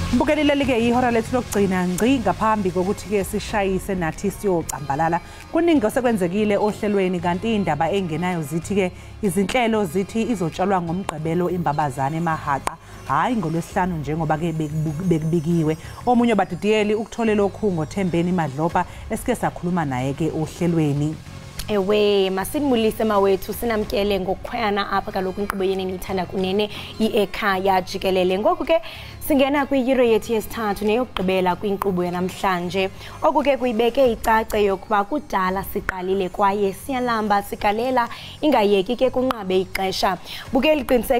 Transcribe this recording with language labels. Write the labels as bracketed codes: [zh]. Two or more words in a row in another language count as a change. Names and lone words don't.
[zu] Jikelele ihora lethu lokugcina ngci ngaphambi kokuthi ke sishayise nathi siyocambalala kuningi osekwenzekile ohlelweni kanti indaba engenayo zithi ke izinhlelo zithi izotshalwa ngomgqibelo imbabazane emahaqa hayi ngolwesihlanu njengoba ke bekubikiwe omunye badidiyeli ukutholela okhungo Thembeni Madlopa esike sakhuluma naye ke ohlelweni. [xh] Ewe masimulise mawethu sinamkele ngokukhwayana apha kaloku inkqubo yenene ithanda kunene Ekhaya Jikelele ngoku ke singena kwi-Euro yethu yesithathu neyokugqibela kwinkqubo yanamhlanje okuke kuyibeke icace yokuba kudala siqalile kwaye siyalamba sikalela ingayeki ke kunqabe ixesha buke liqiniseka